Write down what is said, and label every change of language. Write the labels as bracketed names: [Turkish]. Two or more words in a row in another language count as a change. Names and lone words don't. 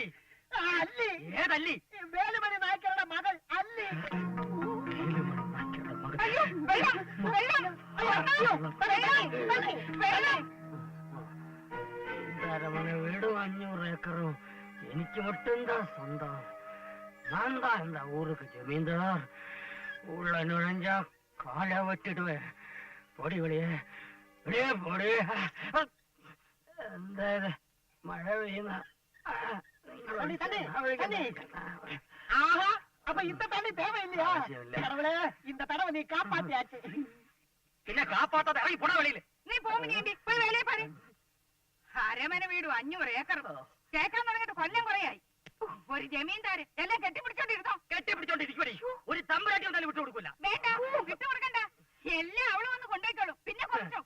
[Malayalam] അല്ലി. ഏതല്ലി? വേലുമണി നായ്ക്കരുടെ മകൾ അല്ലി. അരമന വീടും 500 ഏക്കറും എനിക്ക് [Tamil] மட்டும்தா சொந்தம். நான் தான் இந்த ஊருக்கு ஜமீன்தார். உள்ள நுழைஞ்சா காலை வெட்டிடுவேன். பொடி வெளியே வெளியே பொடி. [Malayalam] എന്താ മഴ പെയ്യുന്ന? [Tamil] அப்ப இந்த தண்ணி தேவையில்லையா? கடவுளே, இந்த தடவை நீ காப்பாத்தியாச்சு. [Malayalam] പിന്നെ കാപ്പാത്താതെ ഇറങ്ങി പോടാ വെളിയിൽ. നീ പോകുമ്പോ പോയി വേലയെ പാரு. അരമന വീടും 500 ഏക്കർ കേൾക്കാൻ തുടങ്ങിയിട്ട് കൊല്ലം കുറയായി. ഒരു ജമീന്ദാര് എല്ലാം കെട്ടിപ്പിടിച്ചോണ്ടിരുന്നോ? കെട്ടിപ്പിടിച്ചോണ്ടിരിക്കുവടി. ഒരു തമ്പുരാട്ടി വന്നാലും വിട്ടു കൊടുക്കൂല. വേണ്ട, വിട്ടുകൊടുക്കണ്ട. എല്ലാം അവള് വന്ന് കൊണ്ടേക്കോളൂ. പിന്നെ കുറച്ചോ?